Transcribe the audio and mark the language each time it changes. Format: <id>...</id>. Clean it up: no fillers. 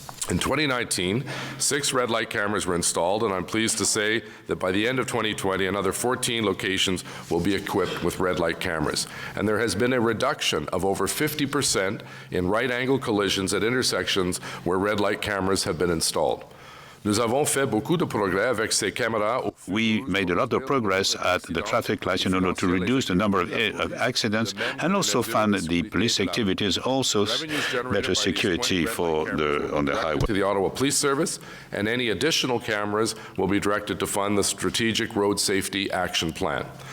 <en>In 2019, 6 red light cameras were installed, and I'm pleased to say that by the end of 2020, another 14 locations will be equipped with red light cameras. And there has been a reduction of over 50% in right-angle collisions at intersections where red light cameras have been installed.</en> <fr>Nous avons fait beaucoup de progrès avec ces caméras.</fr> <en>We made a lot of progress at the traffic lights in order to reduce the number of accidents and also fund the police activities, also better security on the highway. To the Ottawa Police Service, and any additional cameras will be directed to fund the Strategic Road Safety Action Plan.</en>